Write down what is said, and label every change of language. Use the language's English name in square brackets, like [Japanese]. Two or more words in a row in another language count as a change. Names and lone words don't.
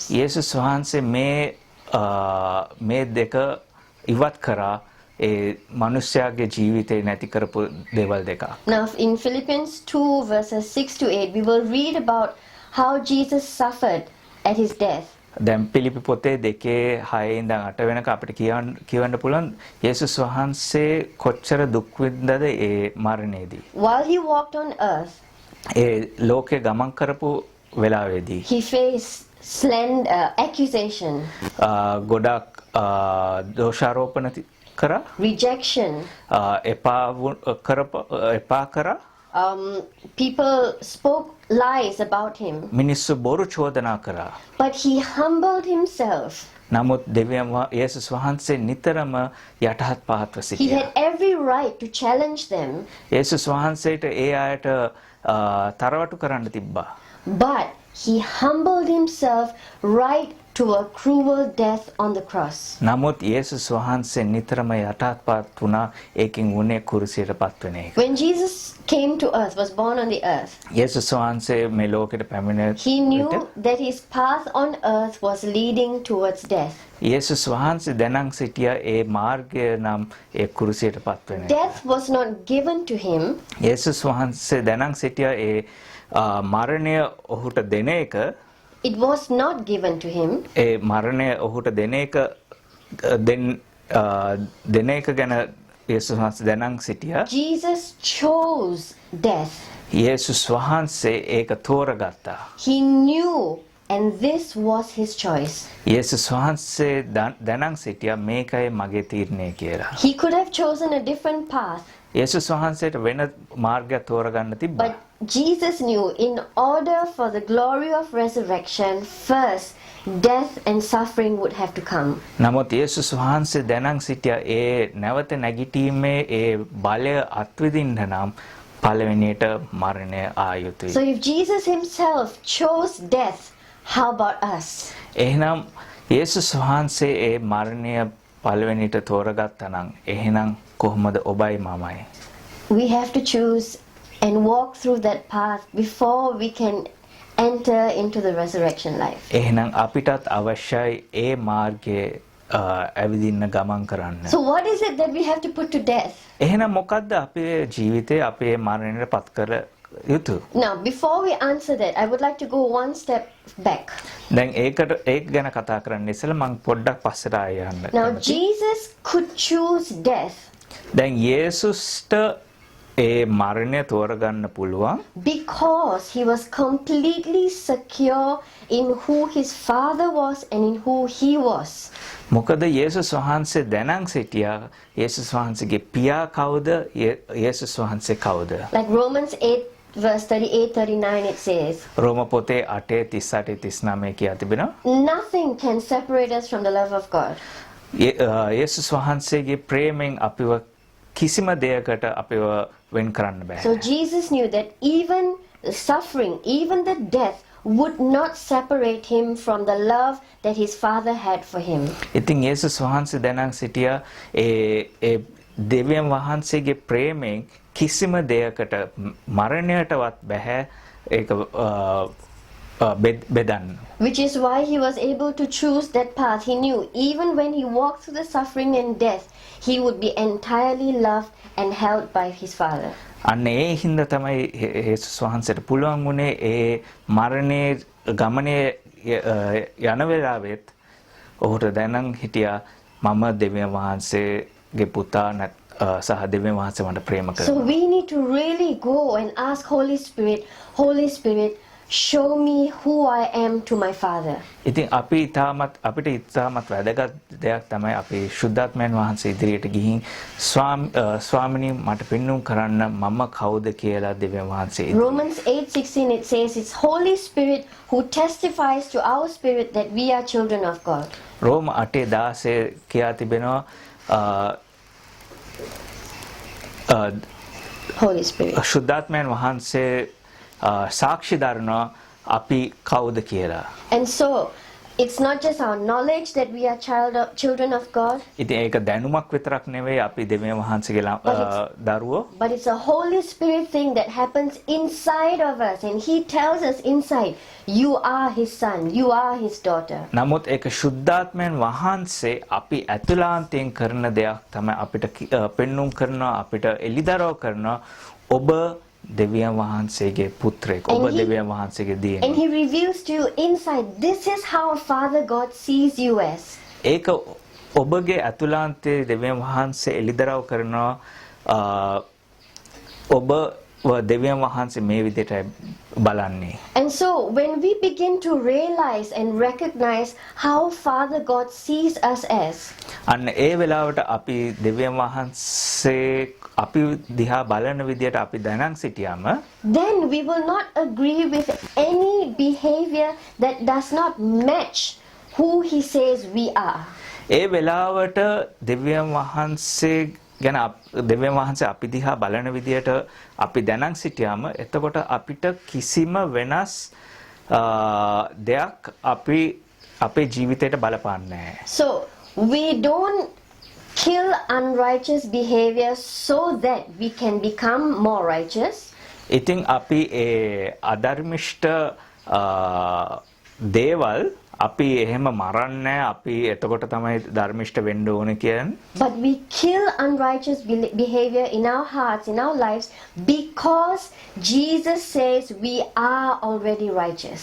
[Sinhala] යේසුස් වහන්සේ මේ දෙක ඉවත් කරා ඒ මනුෂ්‍යයාගේ ජීවිතේ නැති කරපු දේවල් දෙක. [English] Now in Philippians 2 verses 6 to 8 we will read about how Jesus suffered at his death. [Sinhala] දැන් පිලිපි පොතේ 2:6 ඉඳන් 8 වෙනකම් අපිට කියවන්න පුළුවන් යේසුස් වහන්සේ කොච්චර දුක් විඳද ඒ මරණයේදී. [English] While he walked on earth, [Sinhala] ඒ ලෝකේ ගමන් කරපු වෙලාවේදී [English] he faced accusation, [Sinhala] ගොඩක් දෝෂාරෝපණ කරා, [English] rejection. [Sinhala] එපා කරා. [English] People spoke lies about him. [Sinhala] මිනිස්සු බොරු චෝදනා කරා. [English] But he humbled himself. [Sinhala] නමුත් දෙවියන් යේසුස් වහන්සේ නිතරම යටහත් පහත්ව [English] He [Sinhala] සිටියා. [English] had every right to challenge them. [Sinhala] යේසුස් වහන්සේට ඒ අයට තරවටු කරන්න තිබ්බා. [English] But he humbled himself right to a cruel death on the cross. [Sinhala] නමුත් යේසුස් වහන්සේ නිතරම යටහත් පහත් වුණා ඒකින් උනේ කුරුසියට පත් වෙන එක. [English] When Jesus came to earth, was born on the earth, [Sinhala] යේසුස් වහන්සේ මේ ලෝකෙට පැමිණ [English] he knew that his path on earth was leading towards death. [Sinhala] යේසුස් වහන්සේ දැනන් සිටියා ඒ මාර්ගය නම් ඒ කුරුසියට පත් වෙන එක. [English] Death was not given to him. [Sinhala] යේසුස් වහන්සේ දැනන් සිටියා ඒ මරණය ඔහුට දෙන එක. [English] It was not given to him. [Sinhala] ඒ මරණය ඔහුට දෙන එක ගැන යේසුස් වහන්සේ දැනන් සිටියා. [English] Jesus chose death. [Sinhala] යේසුස් වහන්සේ ඒක තෝරගත්තා. [English] He knew, and this was his choice. [Sinhala] යේසුස් වහන්සේ දැනන් සිටියා මේකයි මගේ තීරණය කියලා. [English] He could have chosen a different path. [Sinhala] යේසුස් වහන්සේට වෙන මාර්ගයක් තෝරගන්න තිබ්බා. [English] But Jesus knew in order for the glory of resurrection, first death and suffering would have to come. [Sinhala] නමුත් යේසුස් වහන්සේ දැනන් සිටියා ඒ නැවත නැගිටීමේ ඒ බලය අත්විඳින්න නම් පළවෙනියට මරණය ආ යුතුයි. [English] So if Jesus himself chose death, how about us? [Sinhala] එහෙනම් යේසුස් වහන්සේ ඒ මරණය පළවෙනියට තෝරගත්තා නම් එහෙනම් කොහොමද ඔබයි මමයි? [English] We have to choose and walk through that path before we can enter into the resurrection life. [Sinhala] එහෙනම් අපිටත් අවශ්‍යයි ඒ මාර්ගයේ ඇවිදින්න ගමන් කරන්න. [English] So what is it that we have to put to death? [Sinhala] එහෙනම් මොකද්ද අපේ ජීවිතේ අපේ මරණයට පත් කර යුතු? [English] Now, before we answer that, I would like to go one step back. [Sinhala] දැන් ඒක ගැන කතා කරන්න ඉස්සෙල්ලා මම පොඩ්ඩක් පස්සට ආයෙ යන්න. [English] Now, Jesus could choose death [Sinhala] දැන් යේසුස්ට ඒ මරණය තෝරගන්න පුළුවන් [English] because he was completely secure in who his father was and in who he was. [Sinhala] මොකද යේසුස් වහන්සේ දැනන් සිටියා යේසුස් වහන්සේගේ පියා කවුද යේසුස් වහන්සේ කවුද? [English] Like Romans 8 verse 38-39 it says, [Sinhala] රෝම පොතේ 8:38-39 කියා තිබෙනවා. [English] nothing can separate us from the love of God. [Sinhala] යේසුස් වහන්සේගේ ප්‍රේමයෙන් අපිව කිසිම දෙයකට අපිව වෙන් කරන්න බෑ. [English] So Jesus knew that even the suffering, even the death would not separate him from the love that his father had for him. [Sinhala] ඉතින් යේසුස් වහන්සේ දැනන් සිටියා ඒ දෙවියන් වහන්සේගේ ප්‍රේමයෙන් කිසිම දෙයකට මරණයටවත් බෑ ඒක bedang. [English] Which is why he was able to choose that path. He knew even when he walked through the suffering and death, he would be entirely loved and held by his Father. [Sinhala] අන්න ඒ හින්දා තමයි යේසුස් වහන්සේට පුළුවන් වුණේ ඒ මරණයේ ගමනේ යන වෙලාවෙත් ඔහුට දැනන් හිටියා මම දෙවියන් වහන්සේගේ පුතා සහ දෙවියන් වහන්සේ මට ප්‍රේම කරනවා. [English] So we need to really go and ask Holy Spirit, show me who I am to my Father. [Sinhala] ඉතින් අපිට ඉතාමත් වැදගත් දෙයක් තමයි අපි ශුද්ධාත්මයන් වහන්සේ ඉදිරියට ගිහින් ස්වාමිනී මට පෙන්වුම් කරන්න මම කවුද කියලා දෙවියන් වහන්සේ. [English] Romans 8:16 it says it's Holy Spirit who testifies to our spirit that we are children of God. [Sinhala] රෝම 8:16 කියා තිබෙනවා [English] Holy Spirit. [Sinhala] ශුද්ධාත්මයන් වහන්සේ සාක්ෂි දරනවා අපි කවුද කියලා. [English] And so it's not just our knowledge that we are children of God. [Sinhala] ඉතින් ඒක දැනුමක් විතරක් නෙවෙයි අපි දෙවියන් වහන්සේගේ දරුවෝ. [English] But it's a Holy Spirit thing that happens inside of us, and He tells us inside, you are His son, you are His daughter. [Sinhala] නමුත් ඒක ශුද්ධාත්මයන් වහන්සේ අපි ඇතුළාන්තයෙන් කරන දෙයක් තමයි අපිට පෙන්වුම් කරනවා අපිට එළිදරව් කරනවා ඔබ දෙවියන් වහන්සේගේ පුත්‍රයෙක් ඔබ දෙවියන් වහන්සේගේ දියණිය. [English] And He reveals to you inside, this is how Father God sees you as. [Sinhala] ඒක ඔබගේ ඇතුළාන්තයේ දෙවියන් වහන්සේ එළිදරව් කරනවා ඔබ දෙවියන් වහන්සේ මේ විදිහට බලන්නේ. [English] And so when we begin to realize and recognize how Father God sees us as, [Sinhala] අන්න ඒ වෙලාවට අපි දෙවියන් වහන්සේ අපි දිහා බලන විදියට අපි දැනන් සිටියාම [English] then we will not agree with any behavior that does not match who He says we are. [Sinhala] ඒ වෙලාවට දෙවියන් වහන්සේ ගැන දෙවියන් වහන්සේ අපි දිහා බලන විදියට අපි දැනන් සිටියාම එතකොට අපිට කිසිම වෙනස් දෙයක් අපේ ජීවිතයට බලපාන්නේ නැහැ. [English] So we don't kill unrighteous behavior so that we can become more righteous. [Sinhala] ඉතින් අපි ඒ අධර්මිෂ්ඨ දේවල් අපි එහෙම මරන්නේ අපි එතකොට තමයි ධර්මිෂ්ඨ වෙන්න ඕනේ කියන්නේ. [English] But we kill unrighteous behavior in our hearts, in our lives, because Jesus says we are already righteous.